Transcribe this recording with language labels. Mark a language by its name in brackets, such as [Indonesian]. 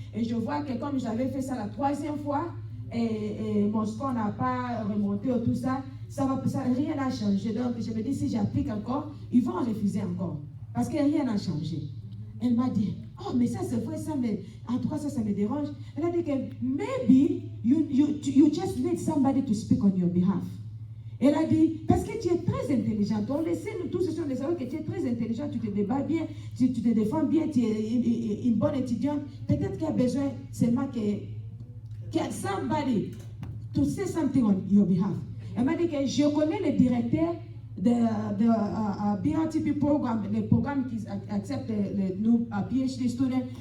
[French] Et je vois que comme j'avais fait ça la troisième fois, et mon score n'a pas remonté ou tout ça, rien n'a changé. Donc, je me dis, si j'applique encore, ils vont refuser encore. Parce que rien n'a changé. Elle m'a dit, oh, mais ça c'est vrai, en tout cas ça me dérange. Elle a dit que, [English] maybe you just need somebody to speak on your behalf. [French] Elle a dit, parce que tu es très intelligente. On le sait, nous tous, on le sait que tu es très intelligente, tu te débats bien, tu te défends bien, tu es une bonne étudiante. Peut-être qu'il y a besoin seulement que [English] somebody to say something on your behalf. [French] Elle m'a dit que je connais le directeur de BRTP programme, les programmes qui acceptent nos PhD students.